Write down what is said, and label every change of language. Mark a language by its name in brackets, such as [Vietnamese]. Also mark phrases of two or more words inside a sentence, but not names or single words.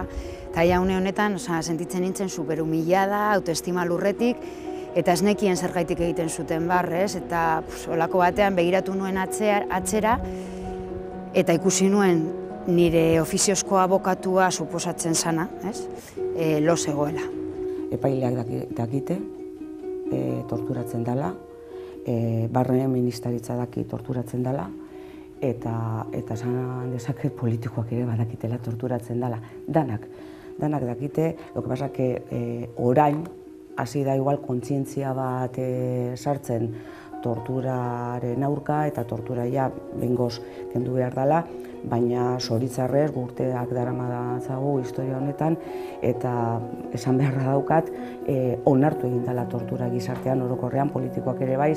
[Basque] Eta une honetan sentitzen nintzen superhumillada, autoestima lurretik, eta ez nekien zergaitik egiten zuten barrez, eta olako batean begiratu nuen atzera, eta ikusi nuen nire ofiziozko abokatua suposatzen zana, lo zegoela. Epaileak dakite, torturatzen dela, barne ministeritza daki torturatzen dela, eta esan dezaket politikoak ere badakitela torturatzen dela. Danak dakite, [Spanish] lo que pasa que [Basque] orain hasi da igual kontzientzia bat sartzen torturaren aurka eta tortura ja behingoz kendu behar dela, baina zoritzarrez urteak daramatzagu historia honetan eta esan beharra daukat onartu egin dela tortura gizartean orokorrean politikoak ere bai,